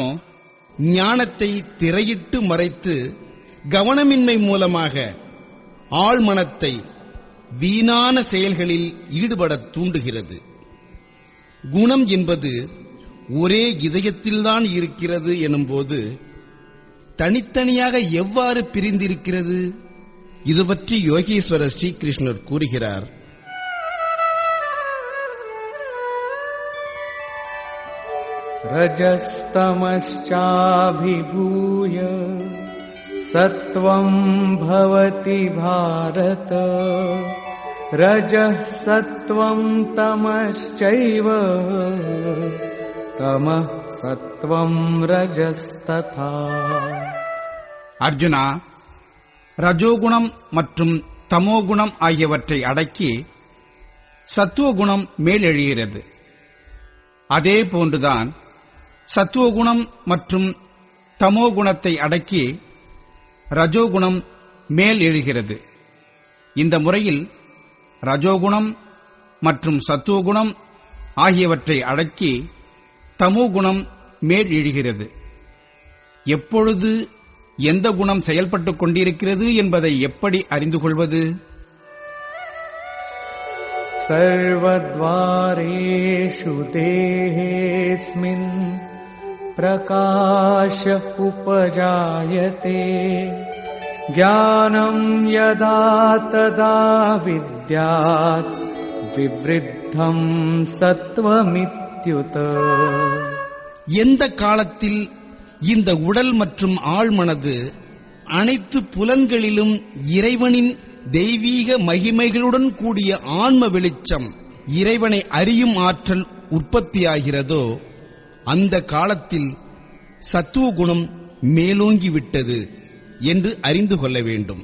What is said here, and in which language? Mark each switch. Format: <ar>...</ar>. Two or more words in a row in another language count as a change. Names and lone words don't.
<ta>ஞானத்தை திரையிட்டு மறைத்து கவனமின்மை மூலமாக ஆழ்மனத்தை வீணான செயல்களில் ஈடுபடத் தூண்டுகிறது. குணம் என்பது ஒரே இதயத்தில்தான் இருக்கிறது எனும்போது தனித்தனியாக எவ்வாறு பிரிந்திருக்கிறது? இது பற்றி யோகீஸ்வரர் ஸ்ரீகிருஷ்ணர் கூறுகிறார்.</ta> <sa>रजस्तमश्चाभिभूय सत्वं भवति भारत रजः सत्वं तमश्चैव तमः सत्वं रजस्तथा.</sa> <ta>அர்ஜுனா, ரஜோகுணம் மற்றும் தமோகுணம் ஆகியவற்றை அடக்கி சத்துவகுணம் மேலெழுகிறது. அதே போன்றுதான் சத்துவகுணம் மற்றும் தமோகுணத்தை அடக்கி ரஜோகுணம் மேல் எழுகிறது. இந்த முறையில் ரஜோகுணம் மற்றும் சத்துவகுணம் ஆகியவற்றை அடக்கி தமோகுணம் மேல் எழுகிறது. எப்பொழுது எந்த குணம் செயல்பட்டுக் கொண்டிருக்கிறது என்பதை எப்படி அறிந்து கொள்வது?</ta> <sa>सर्वद्वारेषु देहेऽस्मिन् प्रकाश उपजायते ज्ञानं यदा तदा विद्यात् विवृद्धं सत्त्वमित्युत.</sa> <ta>எந்த காலத்தில் இந்த உடல் மற்றும் ஆழ்மனது அனைத்து புலன்களிலும் இறைவனின் தெய்வீக மகிமைகளுடன் கூடிய ஆன்ம வெளிச்சம், இறைவனை அறியும் ஆற்றல் உற்பத்தியாகிறதோ அந்த காலத்தில் சத்துவகுணம் மேலோங்கிவிட்டது என்று அறிந்து கொள்ள வேண்டும்.</ta>